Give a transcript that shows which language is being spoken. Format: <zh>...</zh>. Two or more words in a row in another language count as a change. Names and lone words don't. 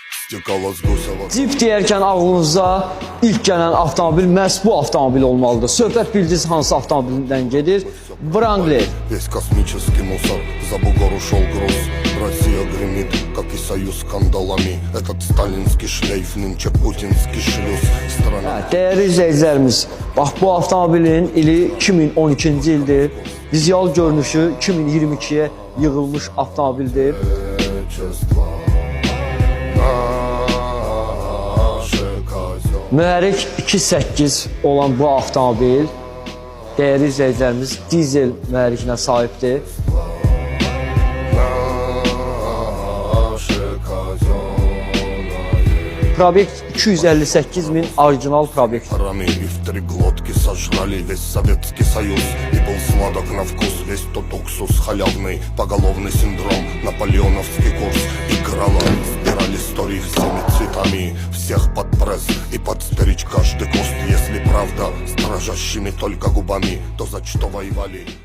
<ru>стекала с гусева.</ru> <az>Jeep deyərkən ağlınıza ilk gələn avtomobil məhz bu avtomobil olmalıdır. Söhbət bildiniz hansı avtomobildən gedir? Wrangler.</az> <ru>Весь космический мусор, за бугор ушел груз. Россия гремит, как и союз скандалами. Этот сталинский шлейф, нынче путинский шлюз. Страна...</ru> <az>Dəyərli izləyicilərimiz, bax bu avtomobilin ili 2012-ci ildir. Vizual görünüşü 2022-yə yığılmış avtomobildir. Mühərrik 2.8 olan bu avtomobil dəyərli izləyicilərimiz dizel mühərrikinə sahibdir. Probekt 258.000 orijinal probekt.</az> <ru>Раны и в три глотки сожрали весь Советский Союз. И был сладок на вкус весь тот уксус халявный. Поголовный синдром, наполеоновский курс. Играла, сбирали истории всеми цветами. Всех под пресс и подстеречь каждый куст. Если правда, с дрожащими только губами, то за что воевали?</ru>